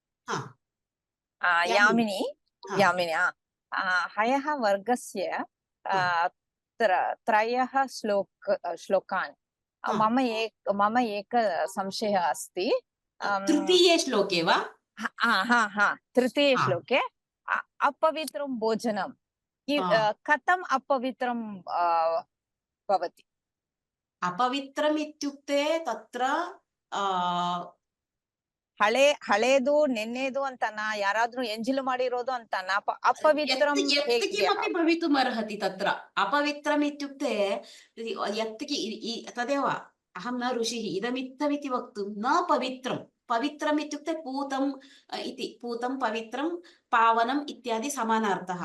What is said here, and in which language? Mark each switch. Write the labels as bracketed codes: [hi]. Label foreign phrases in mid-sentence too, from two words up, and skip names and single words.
[sa] यामिनी हयः वर्गस्य त्रयः श्लोकान् मम एक संशयः अस्ति। तृतीये श्लोके वा? तृतीये श्लोके अपवित्रं भोजनं कथम् अपवित्रं भवति? अपवित्रम् इत्युक्ते तत्र [kn] ಹಳೇದು ನೆನ್ನೆದು ಅಂತನ, ಯಾರಾದ್ರೂ ಎಂಜಿಲು ಮಾಡಿರೋದು ಅಂತನ, [sa] अपवित्रं किमपि भवितुम् अर्हति तत्र। अपवित्रम् इत्युक्ते तदेव, अहं न ऋषिः इदमित्थमिति वक्तुं न पवित्रं। पवित्रम् इत्युक्ते पूतम् इति, पूतं पवित्रं पावनम् इत्यादि समानार्थः।